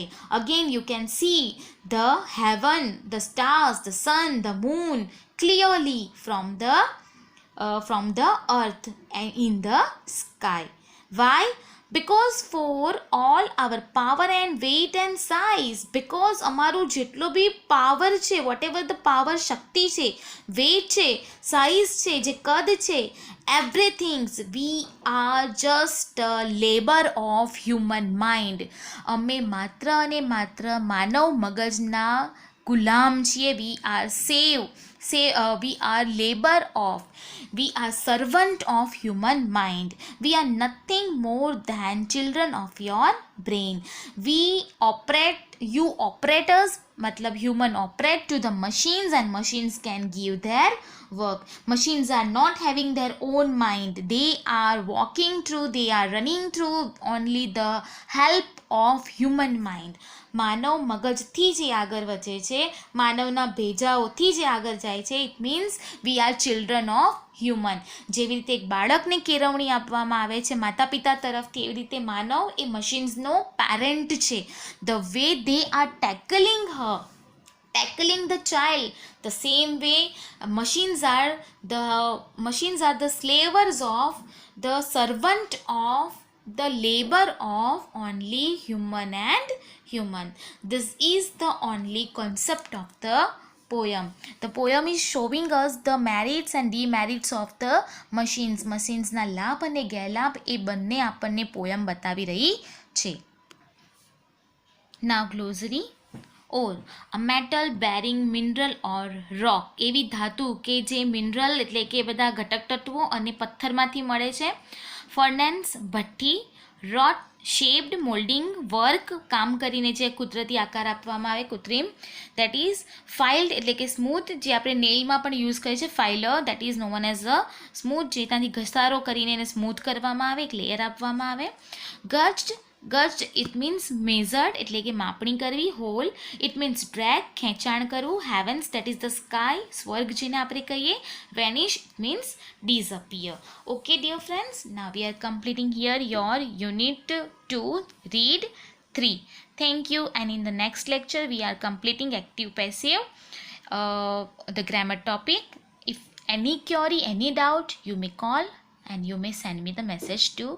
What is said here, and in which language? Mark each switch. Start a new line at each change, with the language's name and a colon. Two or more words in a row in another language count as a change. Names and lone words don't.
English: Again you can see the heaven, the stars, the sun, the moon clearly from the earth and in the sky. વાય? Because for all our power and weight and size, because
Gujarati: અમારું જેટલો બી પાવર છે,
English: what ever the power,
Gujarati: શક્તિ છે, વેટ છે, સાઇઝ છે, જે કદ છે,
English: everything, we are just a labor of human mind.
Gujarati: અમે માત્ર અને માત્ર માનવ મગજના ગુલામ છીએ.
English: we are labor of, we are servant of human mind. We are nothing more than children of your brain. We operate, you operators, matlab human operate to the machines, and machines can give their work. Machines are not having their own mind. They are walking through, they are running through only the help of human mind.
Gujarati: માનવ મગજથી જે આગળ વધે છે, માનવના ભેજાઓથી જે આગળ જાય છે,
English: it means we are children of human.
Gujarati: જેવી રીતે એક બાળકને કેળવણી આપવામાં આવે છે માતા પિતા તરફથી, એવી રીતે માનવ એ મશીન્સનો પેરેન્ટ છે.
English: the way they are tackling the child, the same way machines are the slavers of, the servant of, the labor of only human and human. This is the only concept of the poem. The poem is showing us the merits and demerits of the machines.
Gujarati: મશીન્સના લાભ અને ગેરલાભ એ બંને આપણને પોયમ બતાવી રહી છે.
English: Now glossary. ore a metal bearing mineral or rock,
Gujarati: એવી ધાતુ કે જે મિનરલ એટલે કે બધા ઘટક તત્વો અને પથ્થરમાંથી મળે છે. ફર્નેન્સ ભઠ્ઠી.
English: wrought shaped molding work,
Gujarati: કામ કરીને જે કુદરતી આકાર આપવામાં આવે કૃત્રિમ.
English: that is filed
Gujarati: એટલે કે સ્મૂથ, જે આપણે નેઇલમાં પણ યુઝ કરીએ છીએ ફાઇલર,
English: that is known as a smooth,
Gujarati: જે ત્યાંથી ઘસારો કરીને એને સ્મૂથ કરવામાં આવે, એક લેયર આપવામાં આવે.
English: gauged, gauged it means measured
Gujarati: એટલે કે માપણી કરવી.
English: haul it means drag,
Gujarati: ખેંચાણ કરવું.
English: heavens that is the sky,
Gujarati: સ્વર્ગ જેને આપણે કહીએ.
English: vanish it means disappear. Okay dear friends, now we are completing here your unit 2 read 3. Thank you, and in the next lecture we are completing active passive, the grammar topic. If any query, any doubt, you may call and you may send me the message too.